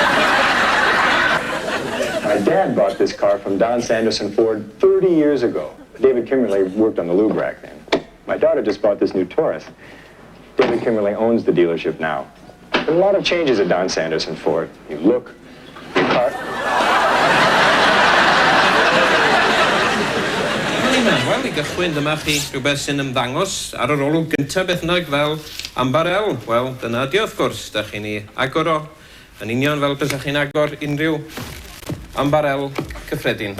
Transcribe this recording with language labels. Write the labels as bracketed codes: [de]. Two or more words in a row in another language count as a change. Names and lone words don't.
[en] My dad bought this car from Don Sanderson Ford 30 years ago. David Kimberly worked on the lube rack then. My daughter just bought this new Taurus. David Kimberly owns the dealership now. There are a lot of changes at Don Sanderson Ford. You look, your car... [cy] Wel, I gychwyn, dyma chi rhywbeth sy'n ymddangos ar yr olwg gyntaf beth bynnag fel ambarel. Wel, dyna di wrth gwrs, da chi'n ei agor o, yn union fel bysach chi'n agor unrhyw ambarel cyffredin.